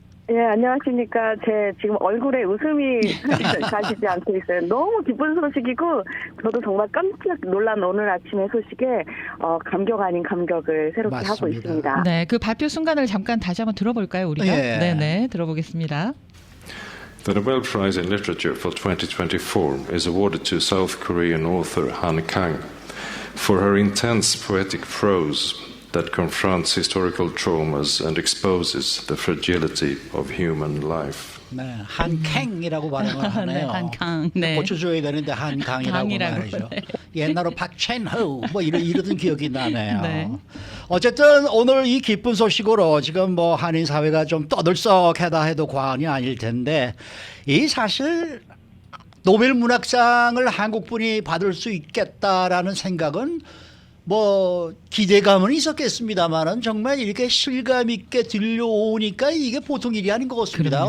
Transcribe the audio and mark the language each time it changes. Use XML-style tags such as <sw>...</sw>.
<ko>예, 안녕하십니까. 제 지금 얼굴에 웃음이 가시지 않고 있어요. 너무 기쁜 소식이고 저도 정말 깜짝 놀란 오늘 아침의 소식에 감격 아닌 감격을 새롭게 맞습니다. 하고 있습니다. 네, 그 발표 순간을 잠깐 다시 한번 들어볼까요, 우리가? 예. 네, 들어보겠습니다.</ko> <en>The Nobel Prize in Literature for 2024 is awarded to South Korean author Han Kang for her intense poetic prose that confronts historical traumas and exposes the fragility of human life.</en> <ko>네, 한캥이라고 발음을 하네요. 네, 한강. 네. 고쳐줘야 되는데 한강이라고 강이라고, 말이죠. 네. 옛날로 박첸호 뭐 이러던 기억이 나네요. 네. 어쨌든 오늘 이 기쁜 소식으로 지금 뭐 한인 사회가 좀 떠들썩하다 해도 과언이 아닐 텐데 이 사실 노벨 문학상을 한국 분이 받을 수 있겠다라는 생각은 뭐 기대감은 있었겠습니다만은 정말 이렇게 실감 있게 들려오니까 이게 보통 일이 아닌 것 같습니다.</ko>